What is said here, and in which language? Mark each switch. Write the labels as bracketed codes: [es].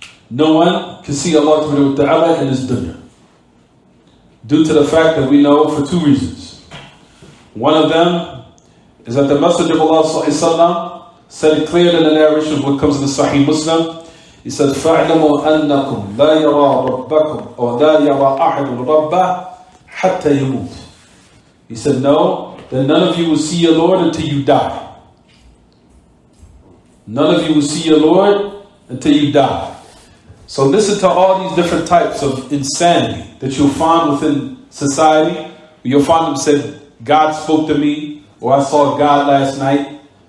[en] No one can see Allah subhanahu wa ta'ala in this dunya. Due to the fact that we know for two reasons. One of them is that the Messenger of Allah sallallahu alaihi wasallam said it clearly in the narration of what comes in the Sahih Muslim. He said, [ar] فَاعْلَمُوا أَنَّكُمْ لَا يَرَى رَبَّكُمْ أَوْ لَا يَرَى أَحَدٌ رَبَّهُ حَتَّى يَمُوتُ. [en] He said, no, that none of you will see your Lord until you die. None of you will see your Lord until you die. So listen to all these different types of insanity that you'll find within society. You'll find them say, God spoke to me, or I saw God last night.